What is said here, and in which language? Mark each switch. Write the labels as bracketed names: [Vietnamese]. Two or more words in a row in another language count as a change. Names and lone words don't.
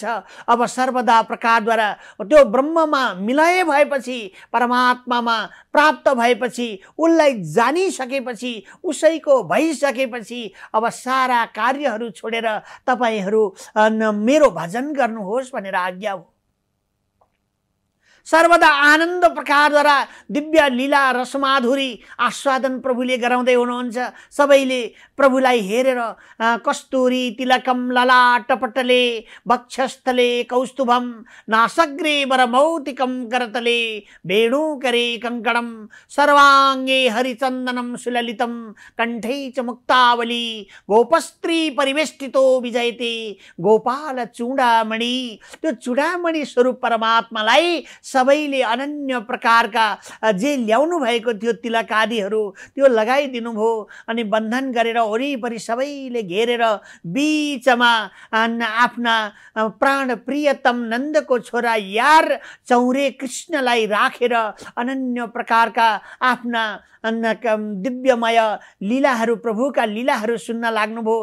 [Nepali] अब सर्वदा प्रकारद्वारा त्यो ब्रह्ममा मिलय भएपछि, परमात्मामा प्राप्त भएपछि, उसलाई जानिसकेपछि, उसैको भइसकेपछि अब सारा कार्यहरू छोडेर तपाईहरू मेरो भजन गर्नुहोस् भनेर आज्ञा हो। सर्वदा आनन्द प्रकारद्वारा दिव्य लीला रसमाधुरी आस्वादन प्रभुले गराउँदै हुनुहुन्छ। सबैले प्रभुलाई हेरेर [Sanskrit] कस्तुरी तिलकम ललाटपटले, वक्षस्थले कौस्तुभम, नासग्रे वरमौतिकम करतले, वेणुकरे कंकणम, सर्वांगे हरिचन्दनम सुललितम, कंठे च मुक्तावली, गोपस्त्री परिवेष्टितो विजयते, गोपाल चूडामणि। [Nepali] त्यो चूडामणि स्वरूप परमात्मालाई सबैले अनन्य प्रकारका जे ल्याउनु भएको थियो तिलक आदिहरू त्यो लगाइदिनु भयो। अनि बन्धन गरेर वरिपरि सबैले घेरेर बीचमा आफ्ना प्राण प्रियतम नन्दको छोरा यार चौरे कृष्णलाई राखेर अनन्य प्रकारका आफ्ना दिव्यमय लीलाहरू प्रभुका लीलाहरू सुन्न लाग्नुभयो।